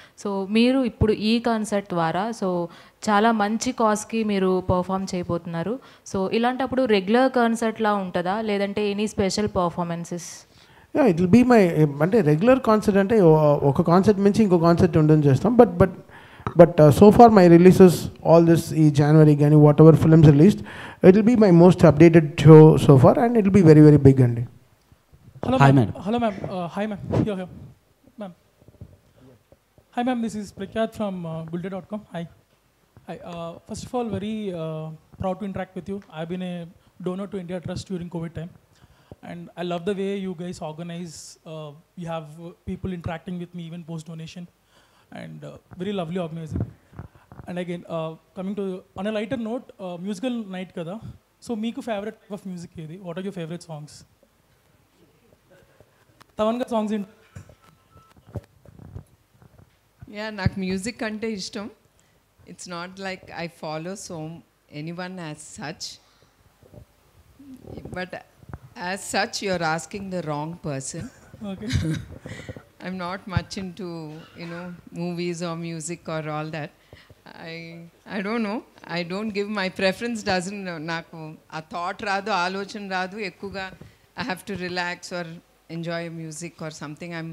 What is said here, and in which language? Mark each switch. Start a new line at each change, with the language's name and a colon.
Telugu: So మీరు ఇప్పుడు ఈ కాన్సర్ట్ ద్వారా సో చాలా మంచి కాజ్కి మీరు పర్ఫామ్ చేయబోతున్నారు. సో ఇలాంటప్పుడు రెగ్యులర్ కాన్సర్ట్లా ఉంటుందా, లేదంటే any special performances? It will be my, అంటే రెగ్యులర్ కాన్సర్ట్ అంటే ఒక కాన్సర్ట్ నుంచి ఇంకో కాన్సర్ట్ ఉండని చేస్తాం.
English: But so far my releases, all this January gani whatever films released, it will be my most updated show so far, and it will be very very big.
Telugu: Andi.
English: Hello, hi ma'am. Hello ma'am. Hi ma'am. Here ma'am. Hi ma'am, this is Prakyat from Gulde.com. Hi. First of all, very proud to interact with you. I've been a donor to India Trust during COVID time, and I love the way you guys organize. You have people interacting with me even post donation. And very lovely organizing. And again, coming to on a lighter note, musical night kada. So
Telugu: meeku
English: favorite type of music
Telugu: edi?
English: What are your favorite songs?
Telugu: Thaman గారి songs ఏంటి? Yeah, నాకు music అంటే ఇష్టం.
English: It's not like I follow anyone as such, but as such you are asking the wrong person. Okay. I'm not much into, movies or music or all that. I don't know. I don't give my preference doesn't
Telugu: నాకు ఆ thought రాదు, ఆలోచన రాదు ఎక్కువగా.
English: I have to relax or enjoy music or something.